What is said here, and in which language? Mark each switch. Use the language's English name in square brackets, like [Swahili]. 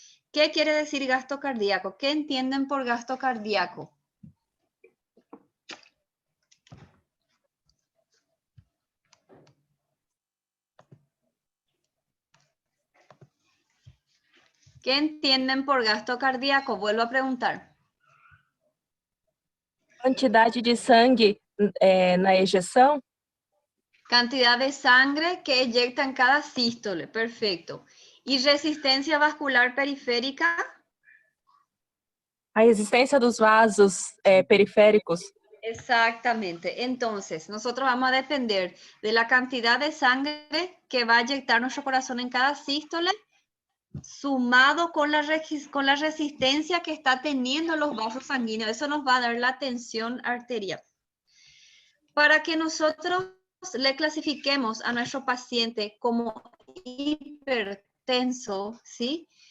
[Spanish] ¿Qué quiere decir gasto cardíaco? ¿Qué entienden por gasto cardíaco? ¿Qué entienden por gasto cardíaco? Vuelvo a preguntar. [Portuguese] Quantidade de sangue na ejeção? [Spanish] Cantidad de sangre que eyecta en cada sístole, perfecto. ¿Y resistencia vascular periférica? [Portuguese] A resistência dos vasos periféricos. [Spanish] Exactamente. Entonces, nosotros vamos a depender de la cantidad de sangre que va a eyectar nuestro corazón en cada sístole, sumado con la resistencia que está teniendo los vasos sanguíneos. Eso nos va a dar la tensión arterial. Para que nosotros le clasifiquemos a nuestro paciente como hipertenso, ¿sí?